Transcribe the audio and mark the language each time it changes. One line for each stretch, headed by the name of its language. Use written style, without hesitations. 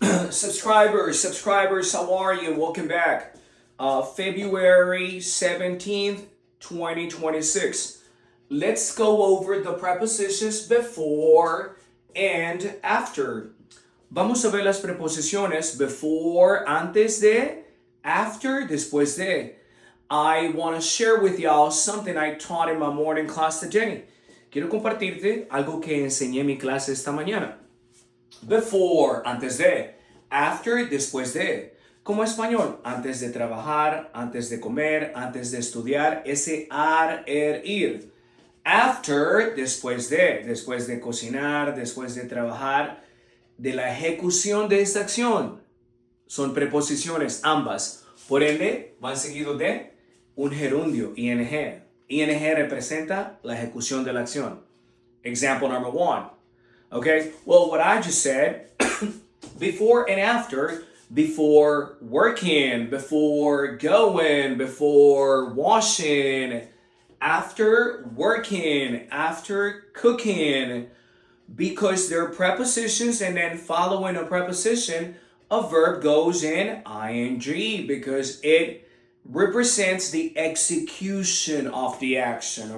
English: subscribers, how are you? Welcome back. February 17th, 2026. Let's go over the prepositions before and after.
Spanish: Vamos a ver las preposiciones before, antes de, after, después de. I want to share with y'all something I taught in my morning class today. Quiero compartirte algo que enseñé en mi clase esta mañana. Before, antes de. After, después de. Como español, antes de trabajar, antes de comer, antes de estudiar, ese ir. After, después de cocinar, después de trabajar, de la ejecución de esta acción. Son preposiciones ambas. Por ende, van seguidos de un gerundio, ing. ING representa la ejecución de la acción.
English: Example number 1. Okay, well, what I just said, before and after, before working, before going, before washing, after working, after cooking, because they're prepositions and then following a preposition, a verb goes in ing because it represents the execution of the action.